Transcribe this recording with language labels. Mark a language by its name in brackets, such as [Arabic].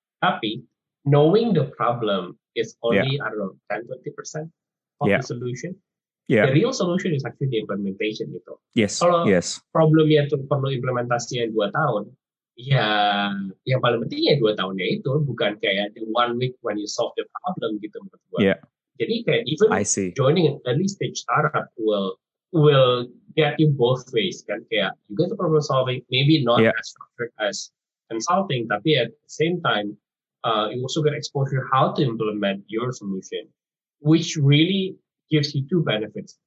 [English] Tapi knowing the problem is only, I don't know, 10-20% of the solution. The real solution is actually the implementation gitu. [Indonesian] Kalau problemnya itu perlu implementasinya 2 tahun, ya yang paling pentingnya 2 tahunnya itu, bukan kayak [English] the 1 week when you solve the problem [Indonesian] gitu menurut gue. [English] Jadi kayak even joining an early stage startup will get you both ways kan, kayak you get the problem solving, maybe not as structured as consulting, tapi at the same time you also get exposure how to implement your solution, which really gives you 2 benefits.